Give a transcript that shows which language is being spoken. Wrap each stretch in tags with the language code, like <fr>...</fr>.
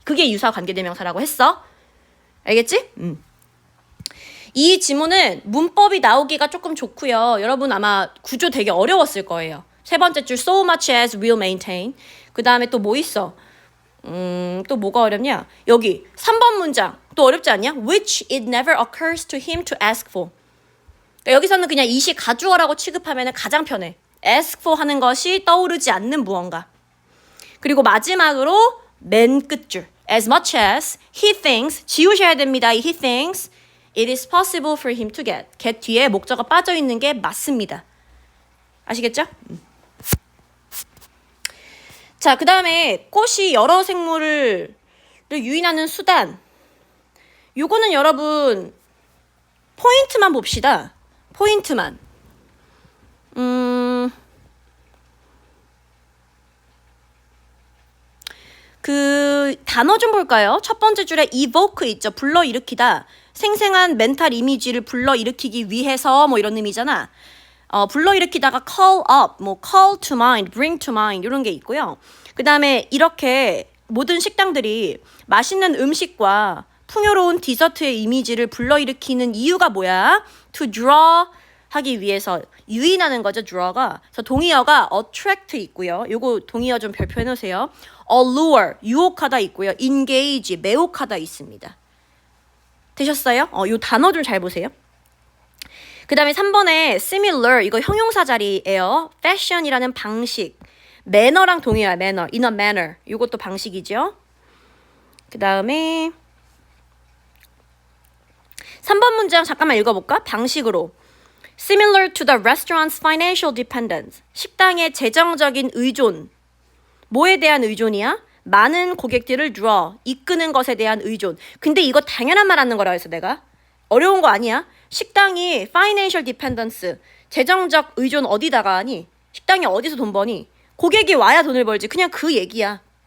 <ko>그게 유사관계대명사라고 했어. 알겠지? 이 지문은 문법이 나오기가 조금 좋고요. 여러분 아마 구조 되게 어려웠을 거예요. 세 번째 줄</ko> <en>so much as will maintain.</en> <ko>그 다음에 또 뭐 있어? 또 뭐가 어렵냐? 여기 3번 문장 또 어렵지 않냐?</ko> <en>Which it never occurs to him to ask for.</en> <ko>그러니까 여기서는 그냥 이시 가주어라고 취급하면 가장 편해. ask for 하는 것이 떠오르지 않는 무언가. 그리고 마지막으로 맨 끝줄</ko> <en>as much as he thinks</en> <ko>지우셔야 됩니다. 이</ko> <en>he thinks it is possible for him to get</en> <ko>뒤에 목적어가 빠져 있는 게 맞습니다. 아시겠죠? 자, 그 다음에 꽃이 여러 생물을 유인하는 수단. 요거는 여러분 포인트만 봅시다. 포인트만. 그 단어 좀 볼까요? 첫 번째 줄에 evoke 있죠. 불러일으키다. 생생한 멘탈 이미지를 불러일으키기 위해서 뭐 이런 의미잖아. 불러일으키다가</ko> <en>call up, 뭐 call to mind, bring to mind</en> <ko>이런 게 있고요. 그 다음에 이렇게 모든 식당들이 맛있는 음식과 풍요로운 디저트의 이미지를 불러일으키는 이유가 뭐야? To draw 하기 위해서 유인하는 거죠, draw가. 그래서 동의어가 attract 있고요. 요거 동의어 좀 별표해 놓으세요. allure, 유혹하다 있고요. engage, 매혹하다 있습니다. 되셨어요? 요 단어 좀 잘 보세요. 그 다음에 3번에 similar, 이거 형용사 자리예요. fashion이라는 방식. 매너랑 동의어야, 매너.</ko> <en>in a manner.</en> <ko>이것도 방식이죠. 그 다음에 3번 문장 잠깐만 읽어볼까? 방식으로.</ko> <en>Similar to the restaurant's financial dependence.</en> <ko>식당의 재정적인 의존. 뭐에 대한 의존이야? 많은 고객들을 draw, 이끄는 것에 대한 의존. 근데 이거 당연한 말 하는 거라 해서 내가. 어려운 거 아니야? 식당이 financial dependence, 재정적 의존 어디다가 하니? 식당이 어디서 돈 버니? 고객이 와야 돈을 벌지. 그냥 그 얘기야.</ko>